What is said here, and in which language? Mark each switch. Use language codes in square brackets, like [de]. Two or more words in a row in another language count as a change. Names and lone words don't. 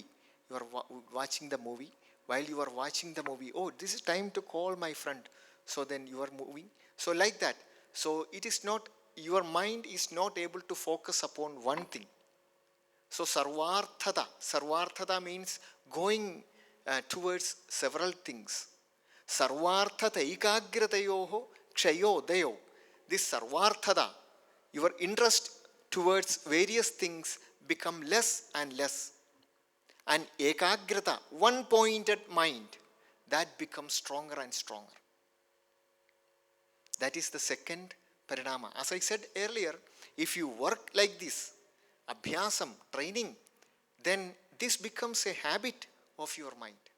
[en] You are watching the movie. While you are watching the movie, oh, this is time to call my friend. So then you are moving. So like that. So it is not, your mind is not able to focus upon one thing. So sarvarthata means going towards several things. [sa] सर्वार्थता एकाग्रतयोः क्षयोदयौ. [en] This sarvarthata, your interest towards various things become less and less. And ekagrata, one-pointed mind, that becomes stronger and stronger. That is the second parinama. As I said earlier, if you work like this, abhyasam, training, then this becomes a habit of your mind.